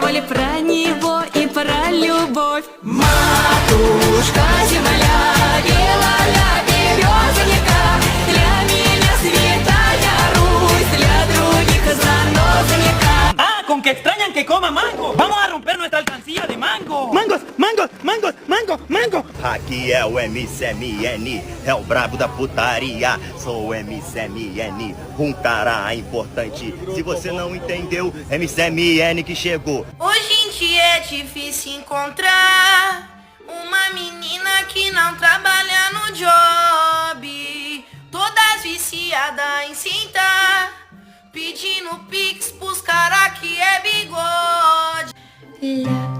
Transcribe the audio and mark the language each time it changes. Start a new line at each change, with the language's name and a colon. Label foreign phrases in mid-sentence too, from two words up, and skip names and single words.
Russian: рассказали про него и про любовь. Матушка земля, ля березонька, для меня святая Русь, для других занозонька.
Spanish: Ah, con que extrañan que coma mango. Vamos a romper nuestra alcancía de mango. Mangos, mangos, mangos, mango, mango.
Portuguese: Aqui é o MCMN, é o brabo da putaria. Sou o MCMN, um cara importante. Se você não entendeu, MCMN que chegou. Hoje em dia é difícil encontrar uma menina que não trabalha no job, todas viciadas em sentar, pedindo pix pros cara que é bigode.